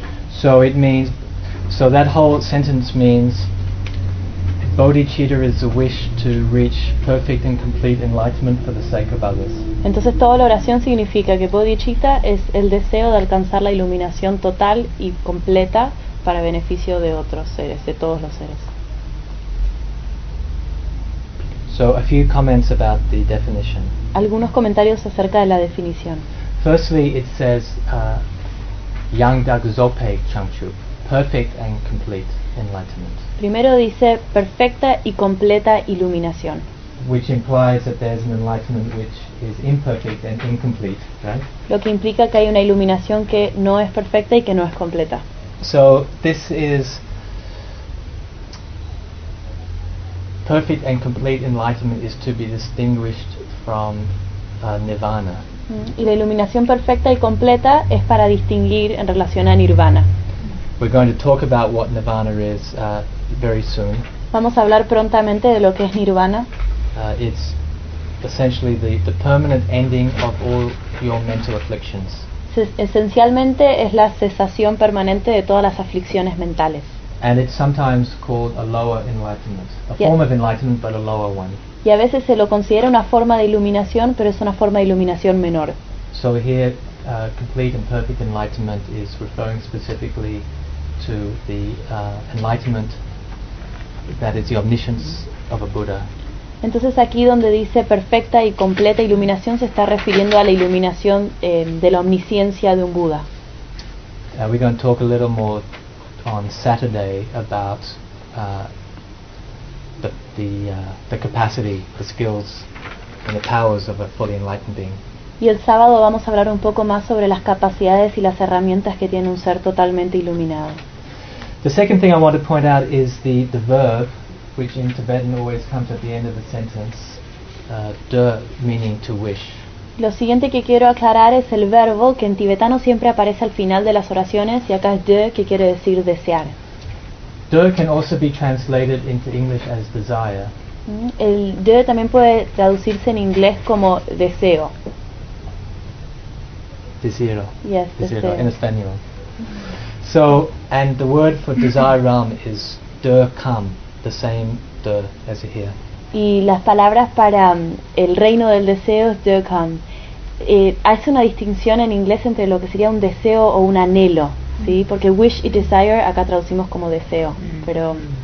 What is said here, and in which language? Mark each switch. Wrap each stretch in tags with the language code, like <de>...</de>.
<en>So it means, so that whole sentence means bodhicitta is a wish to reach perfect and complete enlightenment for the sake of others.</en> <es>Entonces toda la oración significa que bodhicitta es el deseo de alcanzar la iluminación total y completa para beneficio de otros seres, de todos los seres.</es> <en>So a few comments about the definition.</en> <es>Algunos comentarios acerca de la definición.</es> <en>Firstly, it says</en> <bo>Yangdak Zokpe Changchup,</bo> <en>perfect and complete enlightenment.</en> <es>Primero dice perfecta y completa iluminación.</es> <en>Which implies that there's an enlightenment which is imperfect and incomplete, right?</en> <es>Lo que implica que hay una iluminación que no es perfecta y que no es completa.</es> <en>So this is perfect and complete enlightenment is to be distinguished from nirvana.</en> <es>Y la iluminación perfecta y completa es para distinguir en relación a nirvana.</es> <en>We're going to talk about what nirvana is very soon.</en> <es>Vamos a hablar prontamente de lo que es nirvana.</es> <en>It's essentially the permanent ending of all your mental afflictions.</en> <es>Esencialmente es la cesación permanente de todas las aflicciones mentales.</es> <en>And it's sometimes called a lower enlightenment, form of enlightenment, but a lower one.</en> <es>Y a veces se lo considera una forma de iluminación, pero es una forma de iluminación menor.</es> <en>So here, complete and perfect enlightenment is referring specifically to the enlightenment that is the omniscience of a Buddha.</en> <es>Entonces aquí donde dice perfecta y completa iluminación se está refiriendo a la iluminación de la omnisciencia de un Buda.</es> <en>We're going to talk a little more on Saturday about the capacity, the skills, and the powers of a fully enlightened being.</en> <es>Y el sábado vamos a hablar un poco más sobre las capacidades y las herramientas que tiene un ser totalmente iluminado.</es> <en>The second thing I want to point out is the verb, which in Tibetan always comes at the end of the sentence, de, meaning to wish.</en> <es>Lo siguiente que quiero aclarar es el verbo que en tibetano siempre aparece al final de las oraciones y acá es de, que quiere decir desear.</es> <en>De can also be translated into English as desire.</en> <es>El de también puede traducirse en inglés como deseo. Desiro.</es> <en>Yes, desiro. In español. So, and the word for desire realm is de kam, the same de as here.</en> <es>Y las palabras para el reino del deseo es de kam. Hace una distinción en inglés entre lo que sería un deseo o un anhelo. Sí, porque wish y desire acá traducimos como deseo, pero.</es>